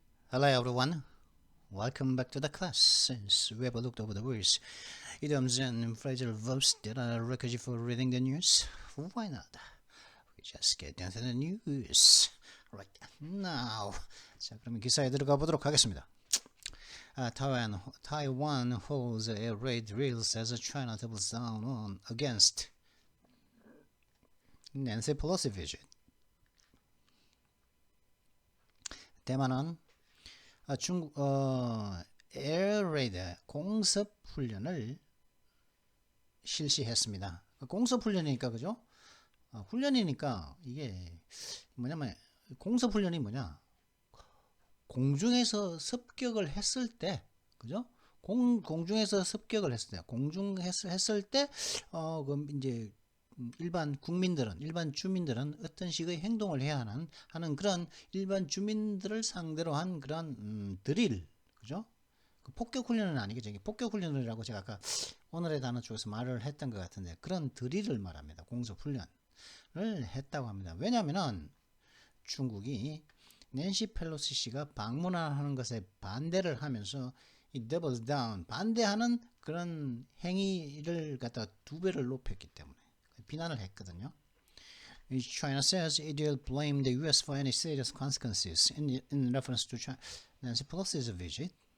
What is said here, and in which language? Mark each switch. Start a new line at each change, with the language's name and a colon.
English: Hello everyone, welcome back to the class. Since we have looked over the words, idioms and phrasal verbs that are requisite for reading the news, why not? We just get into the news right now.
Korean: 자, 그러면 기사에 들어가 보도록 하겠습니다.
English: Taiwan holds air raid drills as China doubles down on against Nancy Pelosi visit.
Korean: 대만은 중국 에어 레이드 공습 훈련을 실시했습니다. 공습 훈련이니까 그죠? 훈련이니까 이게 뭐냐면 공습 훈련이 뭐냐? 공중에서 습격을 했을 때 그죠? 공중에서 습격을 했을 때 공중에서 했을 때 그럼 이제 일반 국민들은 일반 주민들은 어떤 식의 행동을 해야 하는 그런 일반 주민들을 상대로 한 그런 드릴 그죠? 그 폭격 훈련은 아니겠죠. 폭격 훈련이라고 제가 아까 오늘의 단어 쪽에서 말을 했던 것 같은데 그런 드릴을 말합니다. 공습 훈련을 했다고 합니다. 왜냐하면은 중국이 낸시 펠로시 씨가 방문하는 것에 반대를 하면서 이 doubles down 반대하는 그런 행위를 갖다가 두 배를 높였기 때문에 비난을 했거든요.
English: China says it will blame the U.S. for any serious consequences in reference to Nancy Pelosi's visit.